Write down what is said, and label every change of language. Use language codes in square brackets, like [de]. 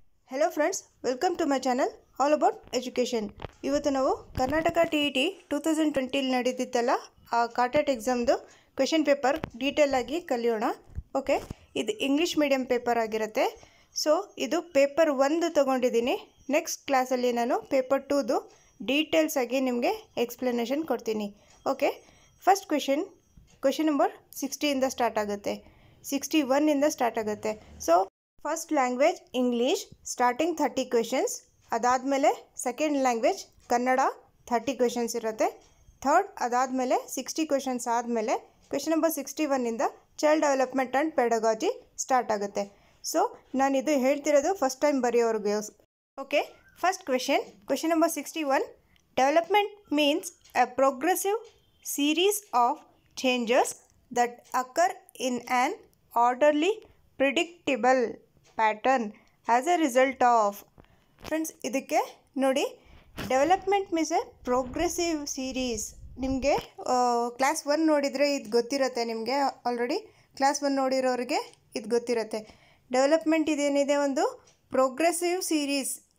[en] Hello friends, welcome to my channel all about education. [kn] ಇವತ್ತು ನಾವು Karnataka TET 2020 ನಡೆದಿತ್ತಲ್ಲ ಆ ಕಾಟೆಟ್ ಎಕ್ಸಾಮ್ದು question paper detail ಆಗಿ ಕಲಿಯೋಣ. ಓಕೆ, ಇದು ಇಂಗ್ಲಿಷ್ ಮೀಡಿಯಂ ಪೇಪರ್ ಆಗಿರುತ್ತೆ. ಸೊ ಇದು ಪೇಪರ್ 1 ತಗೊಂಡಿದ್ದೀನಿ. ನೆಕ್ಸ್ಟ್ ಕ್ಲಾಸಲ್ಲಿ ನಾನು ಪೇಪರ್ 2ದು ಡೀಟೇಲ್ಸ್ ಆಗಿ ನಿಮಗೆ ಎಕ್ಸ್ಪ್ಲನೇಷನ್ ಕೊಡ್ತೀನಿ. ಓಕೆ, ಫಸ್ಟ್ ಕ್ವೆಶ್ಚನ್ ನಂಬರ್ 60 ಇಂದ ಸ್ಟಾರ್ಟ್ ಆಗುತ್ತೆ, 61 ಇಂದ ಸ್ಟಾರ್ಟ್ ಆಗುತ್ತೆ. So first language English, starting 30 questions. ಅದಾದಮೇಲೆ ಸೆಕೆಂಡ್ ಲ್ಯಾಂಗ್ವೇಜ್ ಕನ್ನಡ, 30 ಕ್ವೆಶನ್ಸ್ ಇರುತ್ತೆ. ಥರ್ಡ್ ಅದಾದಮೇಲೆ 60 ಕ್ವೆಶನ್ಸ್ ಆದಮೇಲೆ ಕ್ವೆಶನ್ ನಂಬರ್ 61 ಇಂದ child development and pedagogy start ಆಗುತ್ತೆ. ಸೊ ನಾನು ಇದು ಹೇಳ್ತಿರೋದು first time ಬರೆಯೋರಿಗೆ. Okay, first question number 61. [en] Development means a progressive series of changes that occur in an orderly, predictable pattern as a result of. [kn] Friends, ಇದಕ್ಕೆ ನೋಡಿ, development means A progressive series. ನಿಮಗೆ class 1 ನೋಡಿದರೆ ಇದು ಗೊತ್ತಿರುತ್ತೆ. ನಿಮಗೆ already class 1 ನೋಡಿರೋರಿಗೆ ಇದು ಗೊತ್ತಿರುತ್ತೆ. Development ಇದೇನಿದೆ ಒಂದು ಪ್ರೋಗ್ರೆಸಿವ್ ಸೀರೀಸ್.